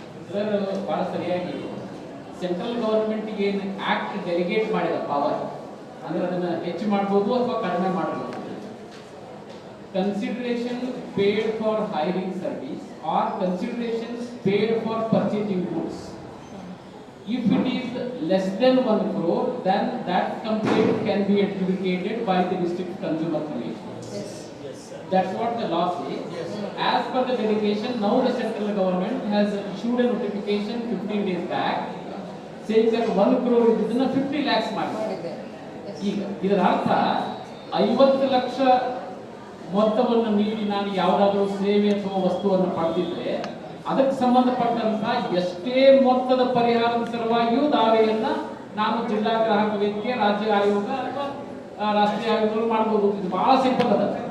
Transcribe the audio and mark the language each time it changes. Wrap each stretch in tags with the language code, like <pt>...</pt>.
<kn>Sir ಭಾಳ ಸರಿಯಾಗಿ central ಗೌರ್ಮೆಂಟ್ಗೆ ಏನು ಆಕ್ಟ್ ಡೆಲಿಗೇಟ್ ಮಾಡಿದ ಪವರ್ ಅಂದ್ರೆ ಅದನ್ನು ಹೆಚ್ಚು ಮಾಡ್ಬೋದು ಅಥವಾ ಕಡಿಮೆ ಮಾಡ್ಬೋದು.</kn> <en>Consideration paid for hiring service or consideration paid for purchasing goods. If it is less than 1 crore, then that complaint can be adjudicated by the district consumer commission. That's what the law says. As per the delegation, now the central government has issued a notification 15 days back saying that 1 crore is 50 lakhs ಮಾಡಿದೆ.</en> <kn>ಈಗ ಇದರ ಅರ್ಥ 50 ಲಕ್ಷ ಮೊತ್ತವನ್ನು ನೀಡಿ ನಾನು ಯಾವುದಾದರೂ ಸೇವೆ ಅಥವಾ ವಸ್ತುವನ್ನು ಪಡೆದಿದ್ರೆ ಅದಕ್ಕೆ ಸಂಬಂಧಪಟ್ಟಂತ ಎಷ್ಟೇ ಮೊತ್ತದ ಪರಿಹಾರದ ಸಲುವಾಗಿಯೂ ದಾವೆಯನ್ನ ನಾನು ಜಿಲ್ಲಾ ಗ್ರಾಹಕ ವೇದಿಕೆ, ರಾಜ್ಯ ಆಯೋಗ ಅಥವಾ ರಾಷ್ಟ್ರೀಯ ಆಯೋಗಗಳು ಮಾಡ್ಬೋದು. ಇದು ಬಹಳ ಸಿಂಪಲ್ ಅದ.</kn>